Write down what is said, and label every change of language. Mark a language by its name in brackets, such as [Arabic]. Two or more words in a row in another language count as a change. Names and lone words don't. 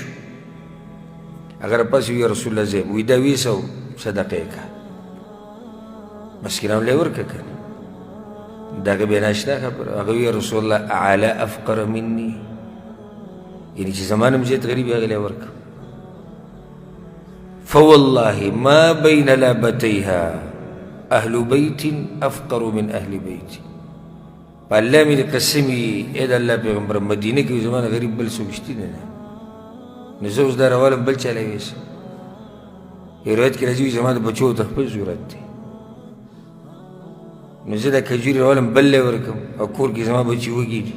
[Pashto] هغه راپاسې وی [Arabic] رسول الله [Pashto] زه وی دا 200 صدقه یې کړه، مسکینانو له یې ورکړه که نه؟ دا که بیا ناشنا خبره. هغه وی [Arabic] رسول الله اعلی افقر مني، [Pashto] یعنې چې زما نه هم زیات غریب هغې له یې ورکړه. [Arabic] فوالله ما بین لابتیها اهل بیت افقر من اهل بیتی. [Pashto] په الله مې د قسم وي ای د الله پیغمبر، مدینه کې زما نه غریب بل څوک شته نه، نو زه اوس دا راوالم بل چا له یوسم. یو روایت کې راځي زما د بچو ته خپل ضرورت دی، نو زه دا کجورې راولم بل له یې ورکړم او کور کې زما بچي وږي دي.